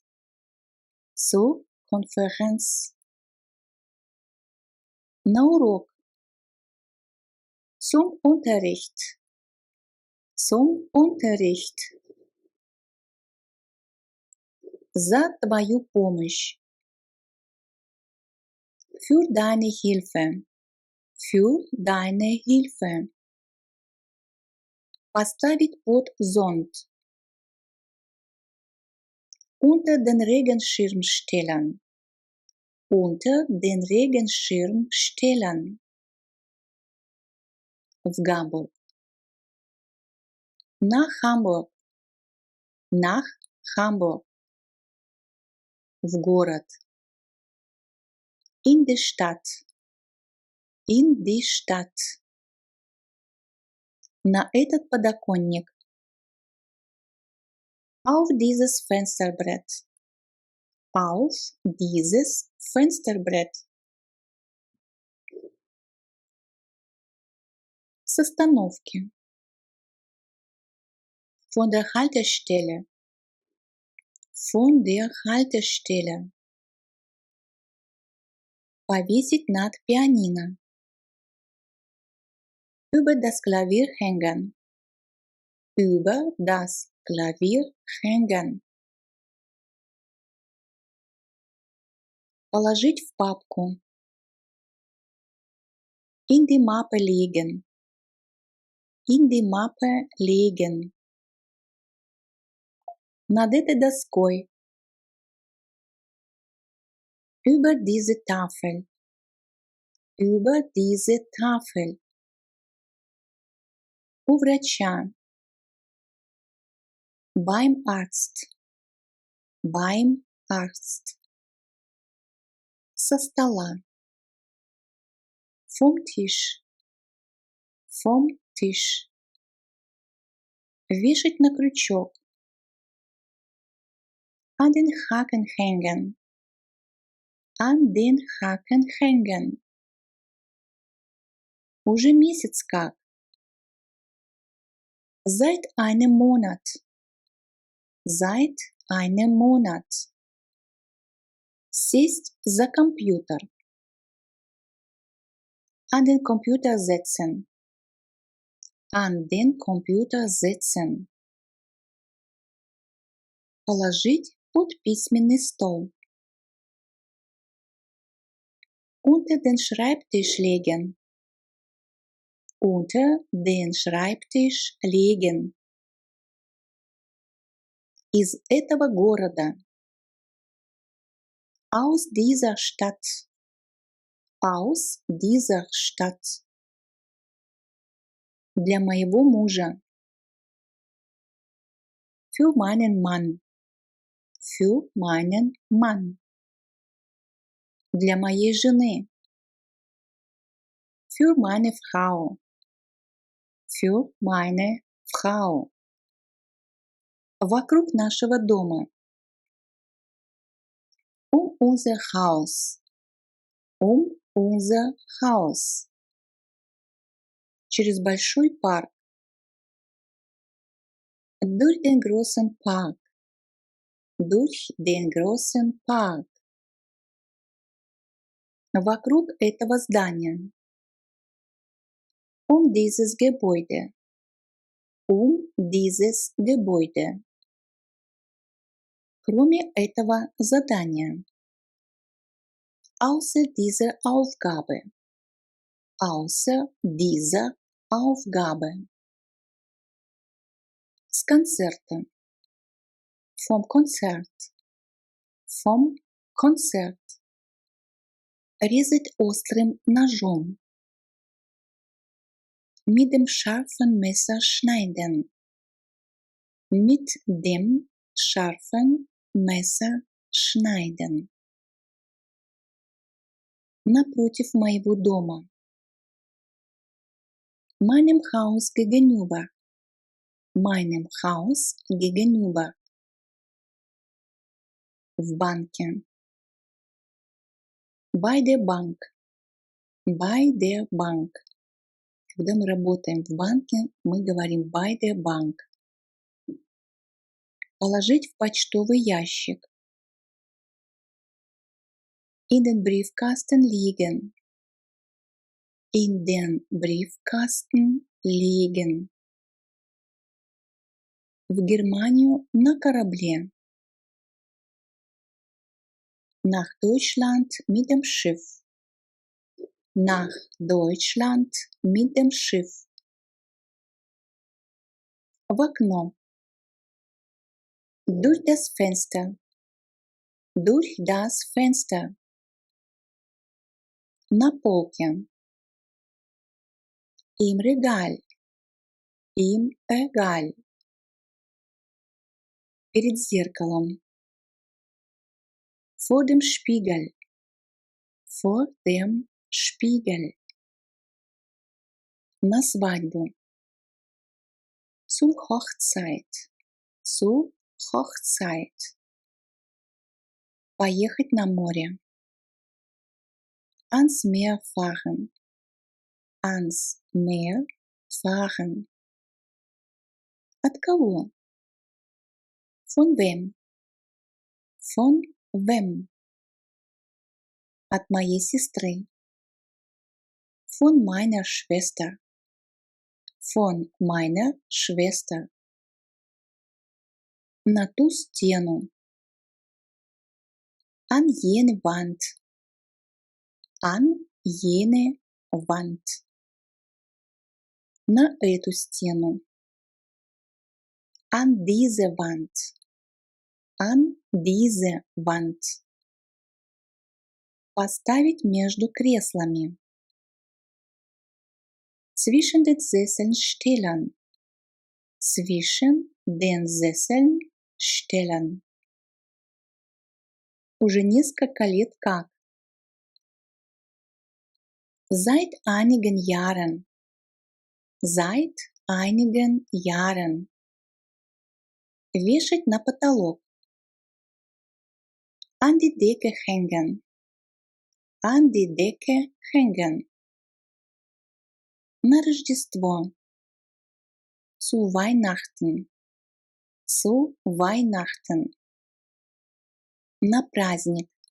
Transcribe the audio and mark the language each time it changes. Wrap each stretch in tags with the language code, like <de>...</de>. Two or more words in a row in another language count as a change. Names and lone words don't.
<de>Zur Konferenz.</de> <ru>На урок.</ru> <de>Zum Unterricht. Zum Unterricht.</de> <ru>За твою помощь.</ru> <de>Für deine Hilfe. Für deine Hilfe.</de> <ru>Поставить под зонт.</ru> <de>Unter den Regenschirm stellen. Unter den Regenschirm stellen.</de> <ru>В Гамбург.</ru> <de>Nach Hamburg. Nach Hamburg.</de> <ru>В город.</ru> <de>In die Stadt. In die Stadt.</de> <ru>на этот подоконник.</ru> <de>Auf dieses Fensterbrett. Auf dieses Fensterbrett.</de> <ru>С остановки.</ru> <de>Von der Haltestelle. Von der Haltestelle.</de> <ru>Повесить над пианино.</ru> <de>Über das Klavier hängen. Über das Klavier hängen.</de> <ru>Положить в папку.</ru> <de>In die Mappe legen. In die Mappe legen.</de> <ru>Над этой доской.</ru> <de>Über diese Tafel. Über diese Tafel.</de> <ru>У врача.</ru> <de>Beim Arzt. Beim Arzt.</de> <ru>Со стола.</ru> <de>Vom Tisch. Vom Tisch.</de> <ru>Вешать на крючок.</ru> <de>An den Haken hängen. An den Haken hängen.</de> <ru>Уже месяц как.</ru> <de>Seit einem Monat. Seit einem Monat.</de> <ru>Сесть за компьютер.</ru> <de>An den Computer setzen. An den Computer setzen.</de> <ru>Положить под письменный стол.</ru> <de>Unter den Schreibtisch legen. Unter den Schreibtisch legen.</de> <ru>Из этого города.</ru> <de>Aus dieser Stadt. Aus dieser Stadt.</de> <ru>Для моего мужа.</ru> <de>Für meinen Mann. Für meinen Mann.</de> <ru>Для моей жены.</ru> <de>Für meine Frau. Für meine Frau.</de> <ru>Вокруг нашего дома.</ru> <de>Unser Haus. Unser Haus.</de> <ru>Через большой парк.</ru> <de>Durch den großen Park. Durch den großen Park.</de> <ru>Вокруг этого здания.</ru> <de>Dieses Gebäude. Dieses Gebäude.</de> <ru>Кроме этого задания.</ru> <de>Außer dieser Aufgabe. Außer dieser Aufgabe.</de> <ru>С концерта.</ru> <de>Vom Konzert. Vom Konzert.</de> <ru>Резать острым ножом.</ru> <de>Mit dem scharfen Messer schneiden. Mit dem scharfen Messer schneiden.</de> <ru>Напротив моего дома.</ru> <de>Meinem Haus gegenüber. Meinem Haus gegenüber.</de> <ru>В банке.</ru> <de>Bei der Bank. Bei der Bank.</de> <ru>Когда мы работаем в банке, мы говорим</ru> <de>bei der Bank.</de> <ru>Положить в почтовый ящик.</ru> <de>In den Briefkasten legen. In den Briefkasten legen.</de> <ru>В Германию на корабле.</ru> <de>Nach Deutschland mit dem Schiff. Nach Deutschland mit dem Schiff.</de> <ru>В окно.</ru> <de>Durch das Fenster. Durch das Fenster.</de> <ru>На полке.</ru> <de>Im Regal. Im Regal.</de> <ru>Перед зеркалом.</ru> <de>Vor dem Spiegel. Vor dem Spiegel.</de> <ru>На свадьбу.</ru> <de>Zur Hochzeit. Zur Hochzeit.</de> <ru>Поехать на море.</ru> <de>Ans Meer fahren. Ans Meer fahren.</de> <ru>От кого?</ru> <de>Von wem? Von wem?</de> <ru>От моей сестры.</ru> <de>Von meiner Schwester. Von meiner Schwester.</de> <ru>На ту стену.</ru> <de>An jene Wand. An jene Wand.</de> <ru>На эту стену.</ru> <de>An diese Wand. An diese Wand.</de> <ru>Поставить между креслами.</ru> <de>Zwischen den Sesseln stellen. Zwischen den Sesseln stellen.</de> <ru>Уже несколько лет как.</ru> <de>Seit einigen Jahren. Seit einigen Jahren.</de> <ru>Вешать на потолок.</ru> <de>An die Decke hängen. An die Decke hängen.</de> <ru>На Рождество.</ru> <de>Zu Weihnachten. Zu Weihnachten.</de> <ru>На праздник.</ru>